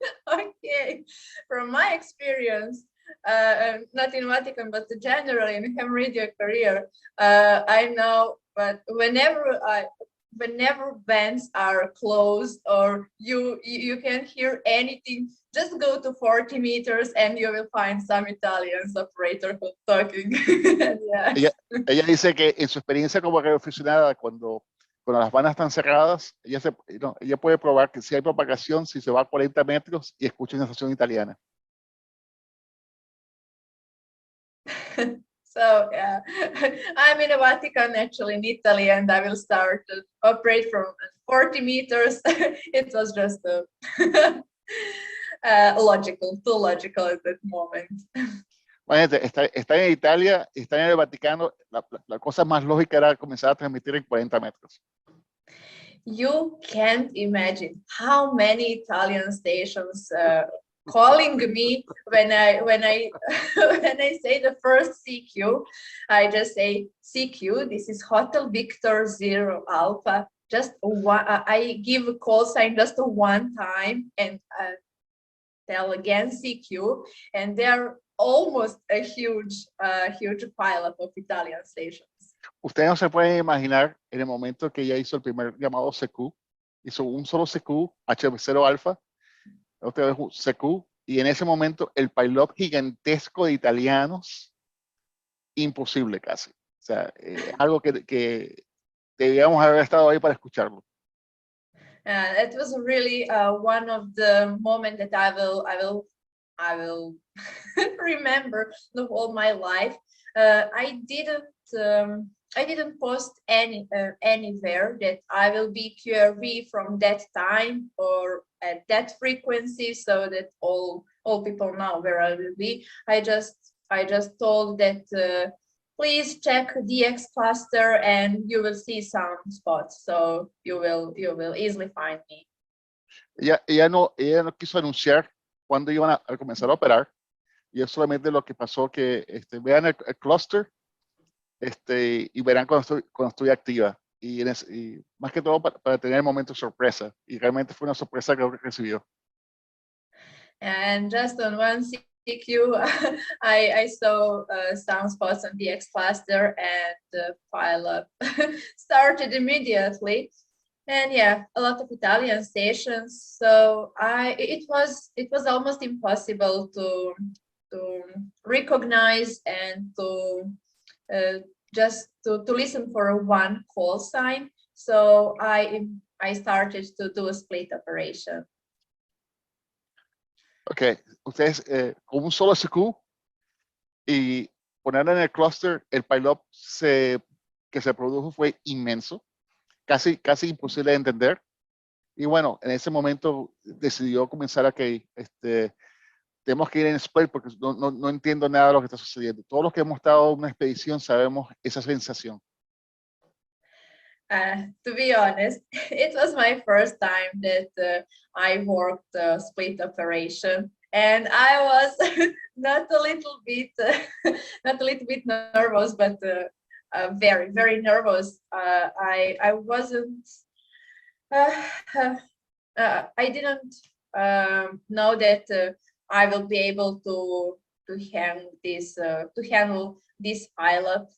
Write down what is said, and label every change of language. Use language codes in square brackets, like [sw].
[en] Okay, from my experience, not in Vatican, but generally in ham radio career, I know, but whenever bands are closed or you can't hear anything, just go to 40 meters and you will find some Italians operator talking. Yeah. [es] Ella dice que en su experiencia como radioaficionada, cuando las bandas están cerradas, ella puede probar que si hay propagación, si se va a 40 metros y escucha una estación italiana. [en] So yeah, I'm in the Vatican actually in Italy, and I will start to operate from 40 meters. It was just too logical at that moment. [es] Imagínate, está en Italia, está en el Vaticano, la cosa más lógica era comenzar a transmitir en 40 metros. [en] You can't imagine how many Italian stations calling me when I say the first CQ. I just say CQ. This is Hotel Victor Zero Alpha. Just one. I give a call sign just one time and tell again CQ, and they're almost a huge pile of Italian stations. [es] Ustedes no se pueden imaginar en el momento que ella hizo el primer llamado CQ, hizo un solo CQ, HV0 alfa, otra vez un CQ, y en ese momento el pilot gigantesco de italianos, imposible casi. O sea, algo que debíamos haber estado ahí para escucharlo. [en] It was really one of the moments that I will remember the whole my life. I didn't post anywhere that I will be QRV from that time or at that frequency, so that all people know where I will be. I just told that please check DX cluster and you will see some spots, so you will easily find me. [es] Ella no quiso anunciar cuándo iban a comenzar a operar, y es solamente lo que pasó que vean el cluster y verán cuando estoy activa, y más que todo para tener el momento sorpresa, y realmente fue una sorpresa que recibió. [en] And just on one CQ, I saw some spots on the X cluster, and the pile up started immediately. And yeah, a lot of Italian stations. So it was almost impossible to recognize and to just to listen for one call sign. So I started to do a split operation. [es] Ok, ustedes con un solo CQ y ponerlo en el cluster, el pilot que se produjo fue inmenso, casi imposible de entender. Y bueno, en ese momento decidió comenzar a que tenemos que ir en split porque no entiendo nada de lo que está sucediendo. Todos los que hemos estado en una expedición sabemos esa sensación. [en] To be honest, it was my first time that I worked a split operation, and I was not a little bit nervous, but very, very nervous. I wasn't. I didn't know that I will be able to handle this pilot.